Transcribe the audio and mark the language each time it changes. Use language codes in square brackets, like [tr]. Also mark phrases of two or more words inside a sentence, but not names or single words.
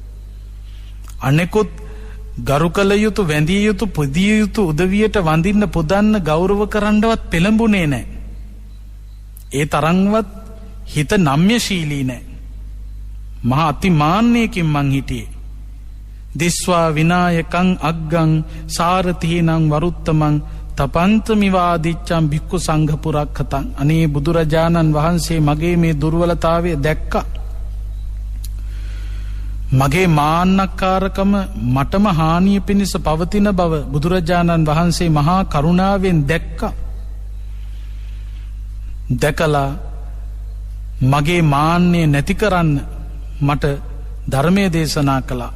[si] අනෙකුත් ගරු කළ යුතු, වැඳිය යුතු, පුදිය යුතු, උදවියට වඳින්න පුදන්න ගෞරව කරන්නවත් පෙළඹුණේ නැහැ. ඒ තරම්වත් හිත නම්‍යශීලී නැහැ. මහා අතිමාන්නයකින් මං හිටියේ. [pi] දිස්වා විනායකං අග්ගං සාරතීනං වරුත්තමං තපන්තමිවාදිච්චම් භික්ඛු සංඝ පුරක්ඛතං. [si] අනේ බුදුරජාණන් වහන්සේ මගේ මේ දුර්වලතාවය දැක්කා. මගේ මාන්නක්කාරකම මටම හානිය පිණිස පවතින බව බුදුරජාණන් වහන්සේ මහා කරුණාවෙන් දැක්කා. දැකලා මගේ මාන්නේ නැති කරන්න මට ධර්මය දේශනා කළා.